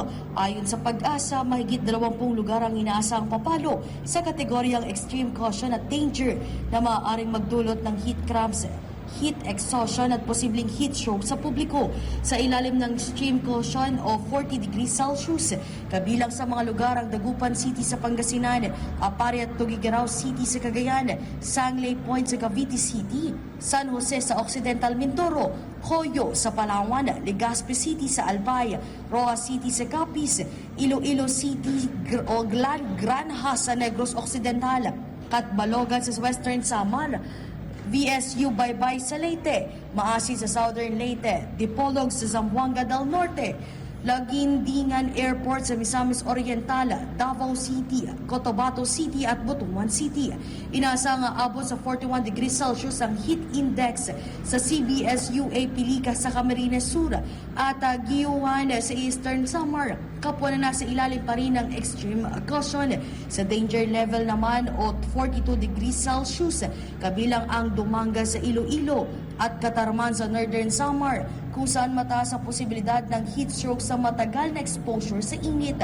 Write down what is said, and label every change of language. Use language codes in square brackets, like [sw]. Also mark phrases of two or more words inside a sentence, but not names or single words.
[tl] Ayon sa Pag-asa, mahigit 20 lugar ang inaasang papalo sa kategoryang [en] extreme caution [tl] at danger na maaaring magdulot ng [en] heat cramps, heat exhaustion [tl] at posibleng [en] heat stroke [tl] sa publiko. Sa ilalim ng [en] extreme caution [tl] o 40 [en] degrees Celsius, [tl] kabilang sa mga lugar ang Dagupan City sa Pangasinan, Apari at Tugigaraw City sa Cagayan, Sangley Point sa Cavite City, San Jose sa Occidental Mindoro, Hoyo sa Palawan, Legazpi City sa Albay, Roa City sa Capiz, Iloilo City o Granha sa Negros Occidental, Catbalogan sa Western Samar, VSU Baybay sa Leyte, Maasin sa Southern Leyte, Dipolog sa Zamboanga del Norte, Laguindingan Airport sa Misamis Oriental, Davao City, Cotabato City at Butuan City. Inaasang abot sa 41 [en] degrees Celsius [tl] ang heat index sa CBSUA Pilica sa Camarines Sur at Giyuan sa Eastern Samar. Kapwa na nasa ilalim pa rin ng [en] extreme caution. [tl] Sa [en] danger level [tl] naman o 42 [en] degrees Celsius, [tl] kabilang ang Dumanga sa Iloilo at Katarman sa Northern Samar, kung saan mataas ang posibilidad ng [en] heat stroke [tl] sa matagal na exposure sa init.